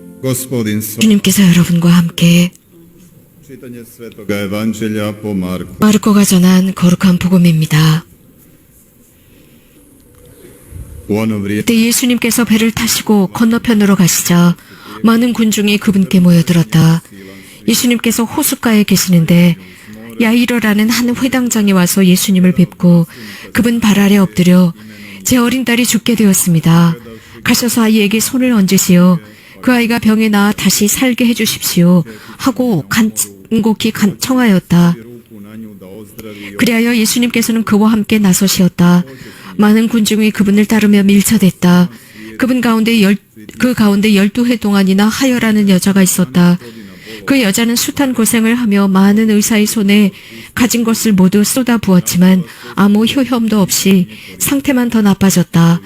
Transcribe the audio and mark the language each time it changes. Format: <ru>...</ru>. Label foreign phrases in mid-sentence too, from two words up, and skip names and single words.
<hr>Gospodin s vama.</hr> <ko>주님께서 여러분과 함께</ko> <hr>Čitanje Svetoga Evanđelja po Marku.</hr> <ko>마르코가 전한 거룩한 복음입니다.</ko> <hr>U ono vrijeme</hr> <ko>그때 예수님께서 배를 타시고 건너편으로 가시자 많은 군중이 그분께 모여들었다. 예수님께서 호숫가에 계시는데 야이로라는 한 회당장이 와서 예수님을 뵙고 그분 발 아래 엎드려 제 어린 딸이 죽게 되었습니다. 가셔서 아이에게 손을 얹으시어 그 아이가 병에 나아 다시 살게 해주십시오 하고 간곡히 청하였다.</ko> <hr>ruku na nju da ozdravi.</hr> <ko>그리하여 예수님께서는 그와 함께 나서시었다. 많은 군중이 그분을 따르며 밀쳐댔다. 그 가운데 12해 동안이나 하여라는 여자가 있었다. 그 여자는 숱한 고생을 하며 많은 의사의 손에 가진 것을 모두 쏟아 부었지만 아무 효험도 없이 상태만 더 나빠졌다.</ko>